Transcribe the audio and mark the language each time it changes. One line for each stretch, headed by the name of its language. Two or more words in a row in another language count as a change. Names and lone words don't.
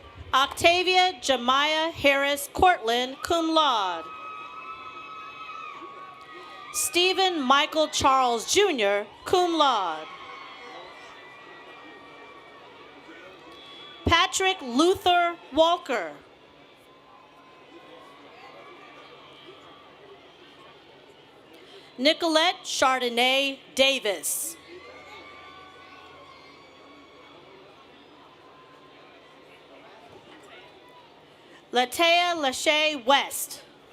English: Octavia Jemiah Harris Cortland,
Latin: cum laude.
English: Stephen Michael Charles Jr.,
Latin: cum laude.
English: Patrick Luther Walker. Nicolette Chardonnay Davis. Latea Lachey West.